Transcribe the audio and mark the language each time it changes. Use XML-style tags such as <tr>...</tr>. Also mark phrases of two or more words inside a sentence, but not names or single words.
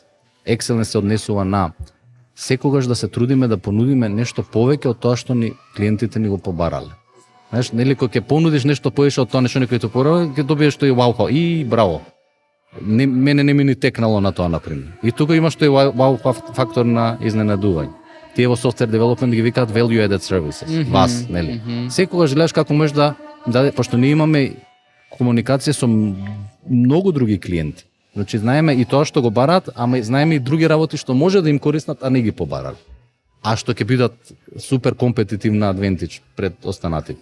<mk>Excellence се однесува на секогаш да се трудиме да понудиме нешто повеќе од тоа што ни клиентите ни го побарале. Знаеш, нели кога ќе понудиш нешто повеќе од тоа нешто некој ти побарале, ќе добиеш тој вау и браво. Мене не ми ни текнало на тоа, например. И тука имаш тој вау фактор на изненадување. Тие во</mk> <en>software development</en> <mk>ги викаат</mk> <en>value added services.</en> <mk>Вас, нели? Секогаш гледаш како можеш да пошто ние имаме комуникација со многу други клиенти. Значи знаеме и тоа што го бараат, ама знаеме и други работи што може да им кориснат, а не ги побарали. А што ќе бидат супер</mk> <en>competitive advantage</en> <mk>пред останатите.</mk>